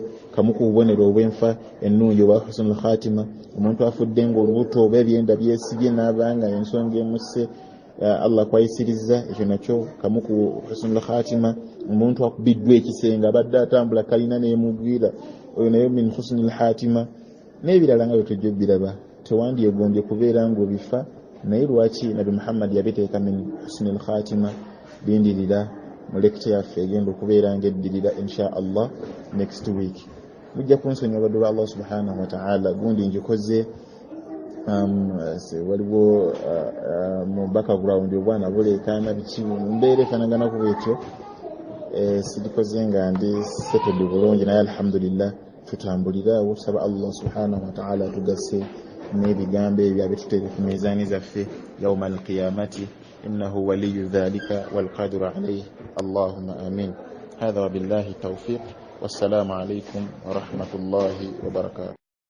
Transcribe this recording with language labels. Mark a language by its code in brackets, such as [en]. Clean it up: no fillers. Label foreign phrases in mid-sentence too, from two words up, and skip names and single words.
[lg] kamu ku bubonero obwenfa ennungi obwa [ar] حسن الخاتمة, [lg] omuntu afudde ng'olubuto oba ebyenda byesibye n'abanga ensonga emusse Allah kwayisiriza ekyo nakyo kamu ku [ar] حسن الخاتمة, [lg] omuntu akubiddwa ekisenga abadde atambula kalina n'emugwira oyo nayo [ar] من حسن الخاتمة [lg] n'ebirala nga byetujja biraba tewandyegombye kubeera ng'obifa naye lwaki Nabi Muhammad yabiteeka [ar] من حسن الخاتمة. [lg] Lindirira mu lecture yaffe egenda okubeera ng'eddirira insha Allah [en] next week. [lg] Mujja kunsonyiwa baddu ba [ar] الله سبحانه وتعالى [lg] gundi njikoze waliwo mu background obwana buleekaana biki mbeera efaanagana ku bwetyo sirikoze nga ndi settled bulungi naye alhamdulillah tutambuliraawo tusaba [ar] الله سبحانه وتعالى [lg] atugase n'ebigambo ebyo abituteeke ku mizaani zaffe [ar] يوم القيامة إنه ولي ذلك والقادر عليه اللهم آمين. هذا وبالله التوفيق والسلام عليكم ورحمة الله وبركاته.